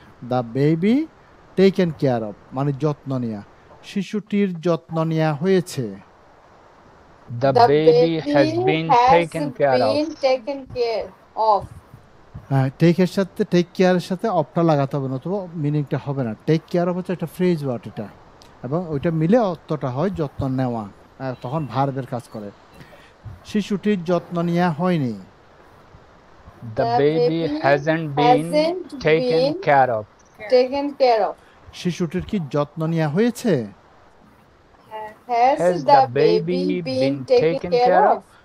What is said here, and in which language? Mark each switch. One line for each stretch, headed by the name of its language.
English: the baby taken care of
Bangla: মানে যত্ন নেয়া, শিশুটির যত্ন নেওয়া হয়েছে।
English: The baby has been taken care of. Taken care of.
Bangla: হ্যাঁ, টেকের সাথে টেক কেয়ারের সাথে অফটা লাগাতে হবে, নতুবা মিনিংটা হবে না। টেক কেয়ার অফ হচ্ছে একটা ফ্রেজ ওয়ার্ড এটা, এবং ওইটা মিলে অর্থটা হয় যত্ন নেওয়া, তখন ভার্বের কাজ করে। শিশুটির যত্ন নেওয়া হয়নি।
English: The baby hasn't been taken care of. Taken care of.
Bangla: শিশুটির কি যত্ন নেওয়া হয়েছে?
English: Has the baby been taken care of?